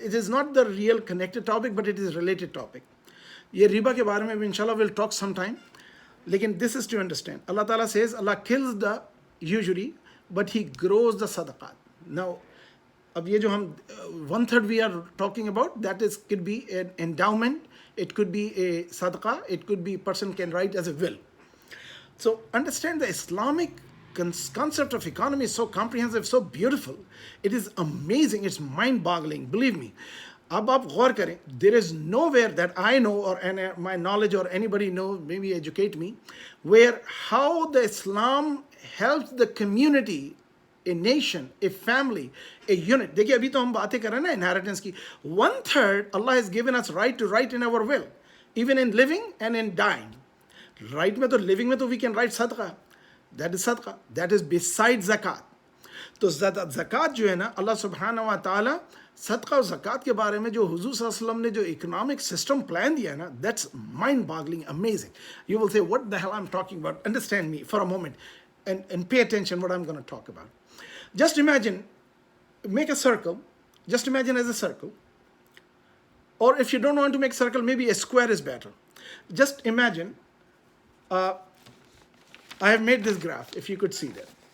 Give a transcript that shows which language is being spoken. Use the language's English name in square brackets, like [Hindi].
[English] It is not the real connected topic but it is related topic. [Hindi] ये रिबा के बारे में भी इंशाल्लाह [English] Will talk some time, लेकिन this is to understand. Allah ताला says Allah kills the usually but he grows the सदक़ात. Now [Hindi] अब ये जो हम [English] 1/3 we are talking about, that is could be an endowment, it could be a सदका, it could be person can write as a will. So understand the Islamic concept of economy is so comprehensive, so beautiful. It is amazing. It's mind-boggling. Believe me. [Hindi] अब आप गौर करें. [English] There is nowhere that I know or my knowledge or anybody know, maybe educate me, where how the Islam helps the community, a nation, a family, a unit. [Hindi] देखिए अभी तो हम बातें कर रहे हैं ना inheritance की. [English] 1/3 Allah has given us right to write in our will, even in living and in dying. Right में तो living में तो we can write सदका, that is सदका, that is beside ज़कात. [Hindi] तो ज़कात जो है ना, अल्लाह सुब्हानहू व तआला सदका और ज़कात के बारे में जो हुज़ूर सल्लल्लाहु अलैहि वसल्लम ने जो इकोनॉमिक सिस्टम प्लान दिया है ना, [English] That's mind boggling, amazing. You will say what the hell I am talking about. Understand me for a moment and pay attention what I'm going to talk about. Just imagine, make a circle, just imagine as a circle, or if you don't want to make circle, maybe a square is better. Just imagine, I have made this graph, if you could see that.